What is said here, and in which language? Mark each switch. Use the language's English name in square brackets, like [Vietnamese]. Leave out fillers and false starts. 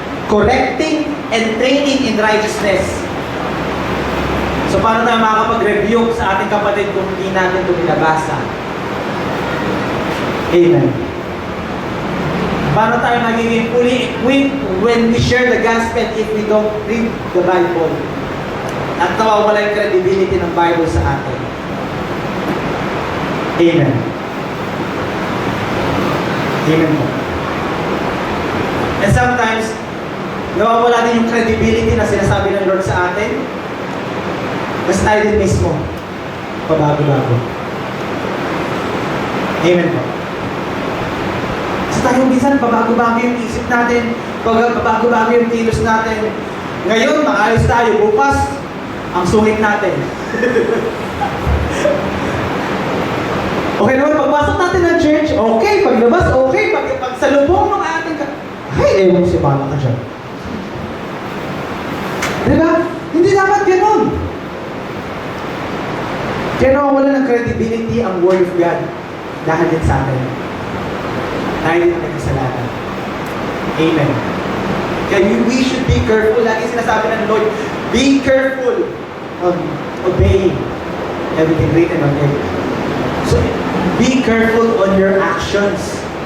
[English] Correcting, and training in righteousness. [Filipino] So paano tayo makakapag-rebuke sa ating kapatid kung hindi natin ito binabasa? [English] Amen. [Filipino] Paano tayo magiging [English] fully equipped when we share the gospel if we don't read the Bible? [Filipino] At nawawala yung credibility ng Bible sa atin. Amen. Amen po. And sometimes, nawawala din yung credibility na sinasabi ng Lord sa atin. Mas tayo din mismo. Pabago-bago. Amen po. So tayo minsan, pabago-bago yung isip natin. Pabago-bago yung kilos natin. Ngayon, maayos tayo. Bukas, ang sungit natin. Okay naman, pagpasok natin ng church, okay. Paglabas, okay. Pagsalubong ng ating ay, ewan si Mama ka dyan. Diba? Hindi dapat ganun. Kaya nawawala ng credibility ang Word of God dahil din sa atin. Dahil din ang kasalanan. Amen. [English] Kaya we should be careful. [Filipino] Lagi sinasabi ng [English] Lord, be careful of obeying everything written on it. So, be careful on your actions.